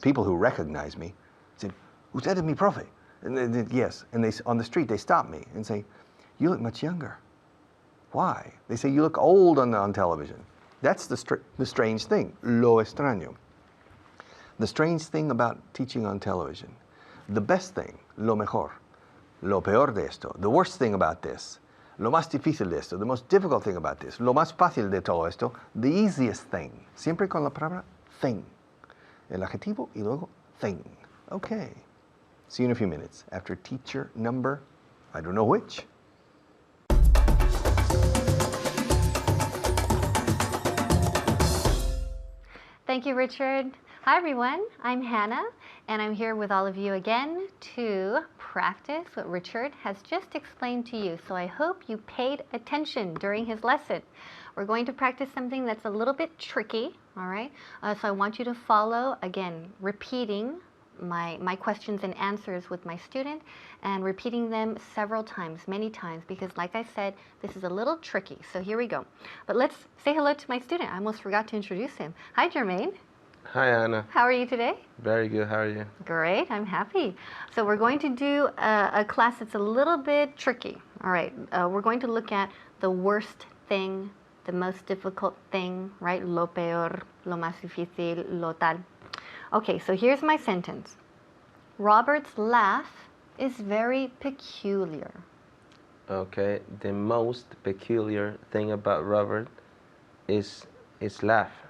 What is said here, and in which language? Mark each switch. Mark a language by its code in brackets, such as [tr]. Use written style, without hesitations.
[en] People who recognize me say, [es] "Usted es mi profe." [en] And yes, and they on the street they stop me and say, "You look much younger." Why? They say, "You look old on television." That's the strange thing, [es] lo extraño. [en] The strange thing about teaching on television. The best thing, [es] lo mejor, lo peor de esto, [en] the worst thing about this, [es] lo más difícil de esto, [en] the most difficult thing about this, [es] lo más fácil de todo esto, [en] the easiest thing, [es] siempre con la palabra thing, el adjetivo y luego thing. [en] Okay. See you in a few minutes after teacher number, I don't know which. Thank you, Richard. Hi, everyone. I'm Hannah, and I'm here with all of you again to practice what Richard has just explained to you. So I hope you paid attention during his lesson. We're going to practice something that's a little bit tricky, all right? So I want you to follow, again, repeating my questions and answers with my student and repeating them several times, many times, because like I said, this is a little tricky. So here we go. But let's say hello to my student. I almost forgot to introduce him. Hi, Jermaine. Hi, Anna. How are you today? Very good. How are you? Great. I'm happy. So we're going to do a class that's a little bit tricky. All right. We're going to look at the worst thing, the most difficult thing, right? [es] Lo peor, lo más difícil, lo tal. [en] Okay, so here's my sentence. Robert's laugh is very peculiar. Okay, the most peculiar thing about Robert is his laugh.